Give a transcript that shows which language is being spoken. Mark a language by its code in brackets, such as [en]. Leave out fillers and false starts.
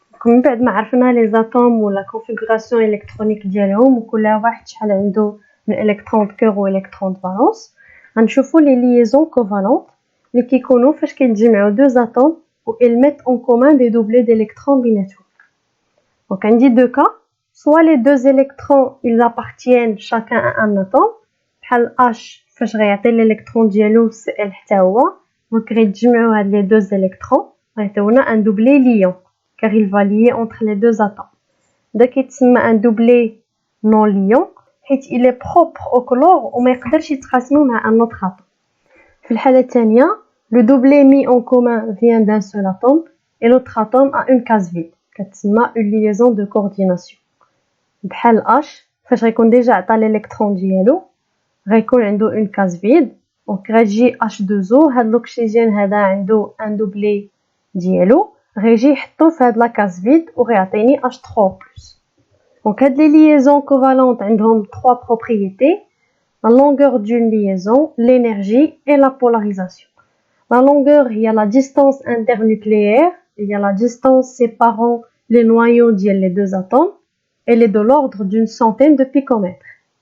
[ar] من بعد ما عرفنا لي زاتوم ولا كونفيغوراسيون الكترونيك ديالهم وكل واحد شحال عنده من الكترون كور و الكترون فالونس، غنشوفوا لي ليزون كوفالونت اللي كيكونوا فاش كيتجمعوا دو زاتوم و [fr] ils mettent en commun des doublés d'électrons [ar] بيناتهم. دونك عندي دو كا، [fr] soit les deux électrons ils appartiennent chacun à un atome [ar] بحال H فاش غيعطي الالكترون ديالو Cl حتى هو، دونك غيتجمعوا هاد لي دو [fr] électrons غيعطيونا un doublé liant car il va lier entre les deux atomes. [ar] دا كيتسمى [fr] un doublé non liant حيت il est propre au chlore [ar] وما يقدرش يتقاسمو مع [fr] un autre atome. [ar] في الحالة الثانية [fr] le doublé mis en commun vient d'un seul atome et l'autre atome a une case vide [ar] كتسمى [fr] une liaison de coordination. بحال H فاش غيكون ديجا عطا الالكترون ديالو غيكون عنده une case vide، دونك غتجي H2O هاد l'oxygène هذا عنده un doublé ديالو غيجي يحطو في هاد لا كاز فيد وغيعطيني H3+. [ar] دونك هاد لي ليزون كوفالونت عندهم [fr] 3 propriétés: la longueur d'une liaison, l'énergie et la polarisation. La longueur هي la distance internucléaire, il y a la distance séparant les noyaux ديال les deux atomes, elle est de l'ordre d'une centaine de picomètres.